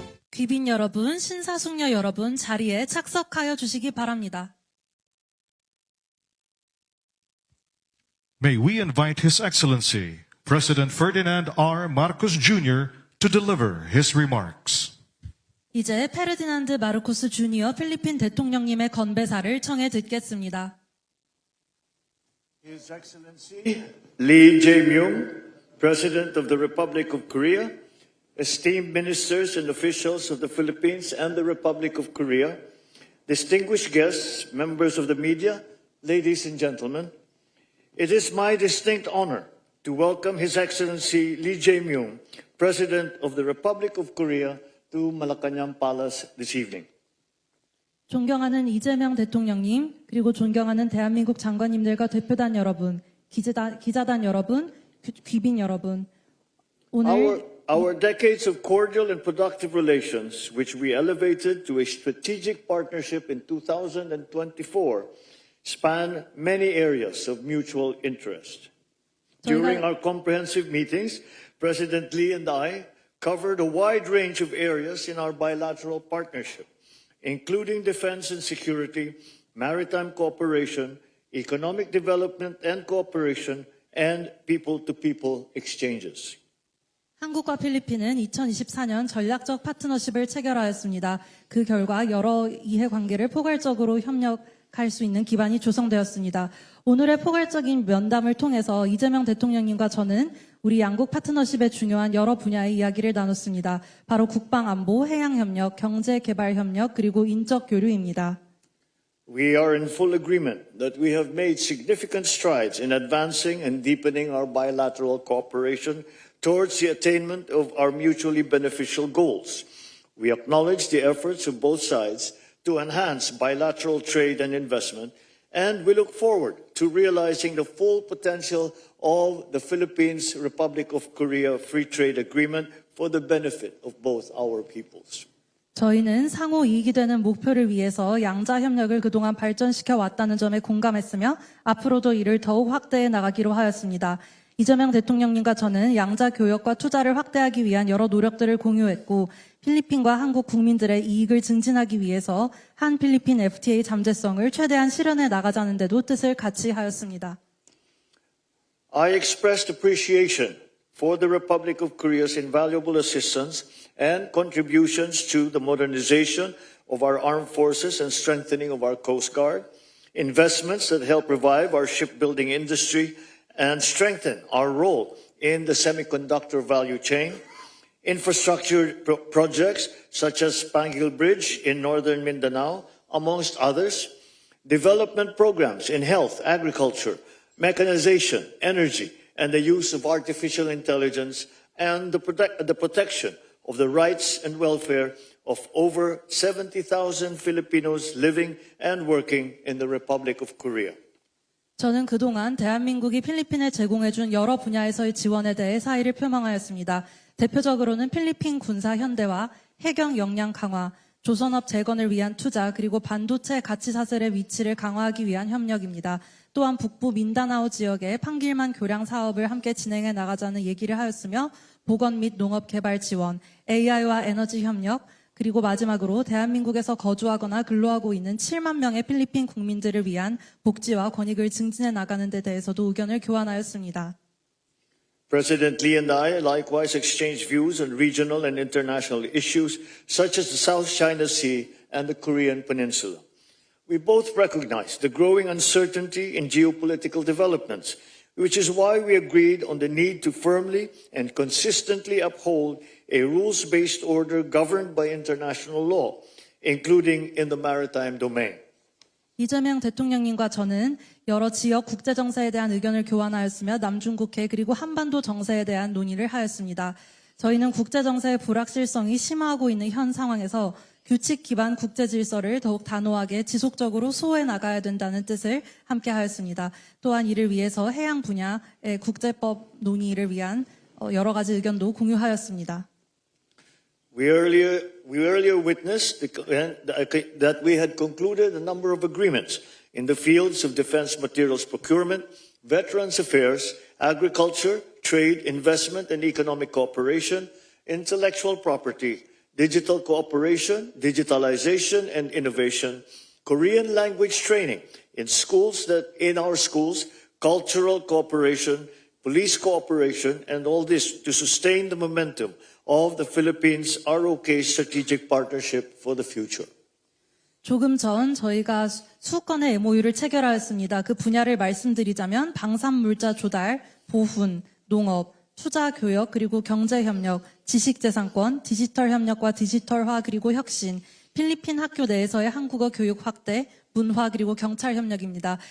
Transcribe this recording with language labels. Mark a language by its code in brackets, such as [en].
[ko] 귀빈 여러분, 신사숙녀 여러분, 자리에 착석하여 주시기 바랍니다. [en] May we invite His Excellency, President Ferdinand R. Marcos Jr. to deliver his remarks. [ko] 이제 페르디난드 마르코스 주니어 필리핀 대통령님의 건배사를 청해 듣겠습니다. [en] His Excellency Lee Jae-myung, President of the Republic of Korea, esteemed ministers and officials of the Philippines and the Republic of Korea, distinguished guests, members of the media, ladies and gentlemen, it is my distinct honor to welcome His Excellency Lee Jae-myung, President of the Republic of Korea, to Malacañang Palace this evening. [ko] 존경하는 이재명 대통령님, 그리고 존경하는 대한민국 장관님들과 대표단 여러분, 기자단 여러분, 귀빈 여러분, 오늘 [en] Our decades of cordial and productive relations, which we elevated to a strategic partnership in 2024, span many areas of mutual interest. During our comprehensive meetings, President Lee and I covered a wide range of areas in our bilateral partnership, including defense and security, maritime cooperation, economic development and cooperation, and people-to-people exchanges. [ko] 한국과 필리핀은 2024년 전략적 파트너십을 체결하였습니다. 그 결과 여러 이해관계를 포괄적으로 협력할 수 있는 기반이 조성되었습니다. 오늘의 포괄적인 면담을 통해서 이재명 대통령님과 저는 우리 양국 파트너십의 중요한 여러 분야의 이야기를 나눴습니다. 바로 국방안보, 해양협력, 경제개발협력, 그리고 인적 교류입니다. [en] We are in full agreement that we have made significant strides in advancing and deepening our bilateral cooperation towards the attainment of our mutually beneficial goals. We acknowledge the efforts of both sides to enhance bilateral trade and investment, and we look forward to realizing the full potential of the Philippines Republic of Korea Free Trade Agreement for the benefit of both our peoples. [ko] 저희는 상호 이익이 되는 목표를 위해서 양자 협력을 그동안 발전시켜 왔다는 점에 공감했으며 앞으로도 이를 더욱 확대해 나가기로 하였습니다. 이재명 대통령님과 저는 양자 교역과 투자를 확대하기 위한 여러 노력들을 공유했고 필리핀과 한국 국민들의 이익을 증진하기 위해서 한 필리핀 FTA 잠재성을 최대한 실현해 나가자는 데도 뜻을 같이 하였습니다. [en] I expressed appreciation for the Republic of Korea's invaluable assistance and contributions to the modernization of our armed forces and strengthening of our Coast Guard, investments that help revive our shipbuilding industry and strengthen our role in the semiconductor value chain, infrastructure projects such as Pangil Bridge in northern Mindanao, amongst others, development programs in health, agriculture, mechanization, energy, and the use of artificial intelligence, and the protection of the rights and welfare of over 70,000 Filipinos living and working in the Republic of Korea. [ko] 저는 그동안 대한민국이 필리핀에 제공해준 여러 분야에서의 지원에 대해 사의를 표명하였습니다. 대표적으로는 필리핀 군사 현대화, 해경 역량 강화, 조선업 재건을 위한 투자, 그리고 반도체 가치 사슬의 위치를 강화하기 위한 협력입니다. 또한 북부 민다나오 지역의 판길만 교량 사업을 함께 진행해 나가자는 얘기를 하였으며 보건 및 농업 개발 지원, AI와 에너지 협력, 그리고 마지막으로 대한민국에서 거주하거나 근로하고 있는 7만 명의 필리핀 국민들을 위한 복지와 권익을 증진해 나가는 데 대해서도 의견을 교환하였습니다. [en] President Lee and I likewise exchanged views on regional and international issues such as the South China Sea and the Korean Peninsula. We both recognize the growing uncertainty in geopolitical developments, which is why we agreed on the need to firmly and consistently uphold a rules-based order governed by international law, including in the maritime domain. [ko] 이재명 대통령님과 저는 여러 지역 국제 정세에 대한 의견을 교환하였으며 남중국해 그리고 한반도 정세에 대한 논의를 하였습니다. 저희는 국제 정세의 불확실성이 심화하고 있는 현 상황에서 규칙 기반 국제 질서를 더욱 단호하게 지속적으로 수호해 나가야 된다는 뜻을 함께 하였습니다. 또한 이를 위해서 해양 분야의 국제법 논의를 위한 여러 가지 의견도 공유하였습니다. [en] We earlier witnessed that we had concluded a number of agreements in the fields of defense materials procurement, veterans affairs, agriculture, trade, investment and economic cooperation, intellectual property, digital cooperation, digitalization and innovation, Korean language training in our schools, cultural cooperation, police cooperation, and all this to sustain the momentum of the Philippines ROK strategic partnership for the future. [ko] 조금 전 저희가 수건의 MOU를 체결하였습니다. 그 분야를 말씀드리자면 방산물자 조달, 보훈, 농업, 투자 교역 그리고 경제협력, 지식재산권, 디지털 협력과 디지털화 그리고 혁신, 필리핀 학교 내에서의 한국어 교육 확대, 문화 그리고 경찰 협력입니다.